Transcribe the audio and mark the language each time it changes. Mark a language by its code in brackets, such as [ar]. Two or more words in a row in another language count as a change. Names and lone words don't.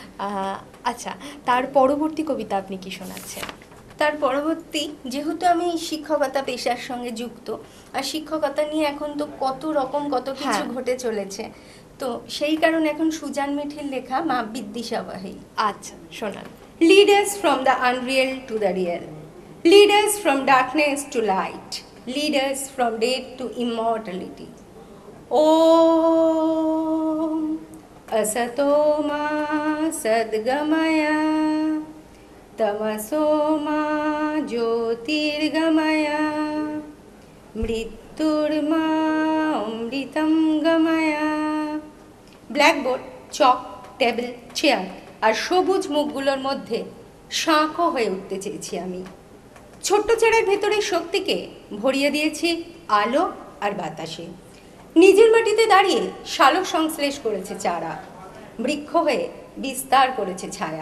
[bn] আচ্ছা, তার পরবর্তী কবিতা আপনি কি শোনাচ্ছেন? তার পরবর্তী, যেহেতু আমি শিক্ষকতা পেশার সঙ্গে যুক্ত, আর শিক্ষকতা নিয়ে এখন তো কত রকম কত কিছু হ্যাঁ। ঘটে চলেছে, তো সেই কারণে এখন সুজান মিঠির লেখা মা বিদ্যিশা বাহেই। আচ্ছা, শোনান। [en] Lead us from the unreal to the real. Lead us from darkness to light. Lead us from death to immortality. [sa] ॐ असतो मा सद्गमय तमसो मा ज्योतिर्गमय मृत्योर् मा अमृतं गमय. [bn] ব্ল্যাকবোর্ড, চক, টেবিল, চেয়ার আর সবুজ মুখগুলোর মধ্যে শাঁখও হয়ে উঠতে চেয়েছি আমি। ছোট্ট চেয়ারের ভেতরে শক্তিকে ভরিয়ে দিয়েছি আলো আর বাতাসে। নিজের মাটিতে দাঁড়িয়ে শালক সংশ্লেষ করেছে চারা, বৃক্ষ হয়ে বিস্তার করেছে ছায়া।